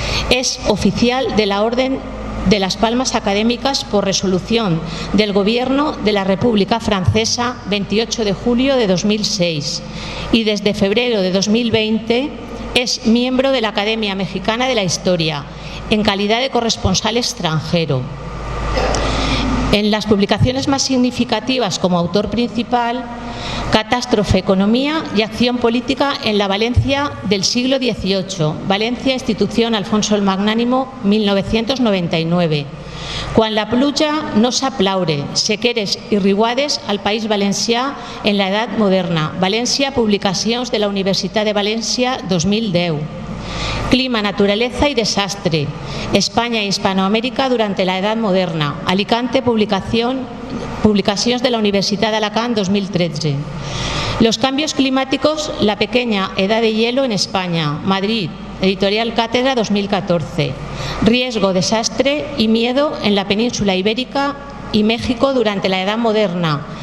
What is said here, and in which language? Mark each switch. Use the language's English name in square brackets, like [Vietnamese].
[Spanish] Es oficial de la Orden de las Palmas Académicas por resolución del Gobierno de la República Francesa 28 de julio de 2006 y desde febrero de 2020 es miembro de la Academia Mexicana de la Historia en calidad de corresponsal extranjero. En las publicaciones más significativas como autor principal, Catástrofe, Economía y Acción Política en la Valencia del siglo XVIII, Valencia, Institución Alfonso el Magnánimo, 1999. [Catalan] Quan la pluja no s'aplaure, sequeres i riuades al País Valencià en la Edat Moderna, València, Publicacions de la Universitat de València, 2010. [Spanish] Clima, naturaleza y desastre. España e Hispanoamérica durante la Edad Moderna. Alicante, Publicaciones de la Universidad de Alacant, 2013. Los cambios climáticos, la pequeña edad de hielo en España. Madrid, Editorial Cátedra, 2014. Riesgo, desastre y miedo en la península ibérica y México durante la Edad Moderna.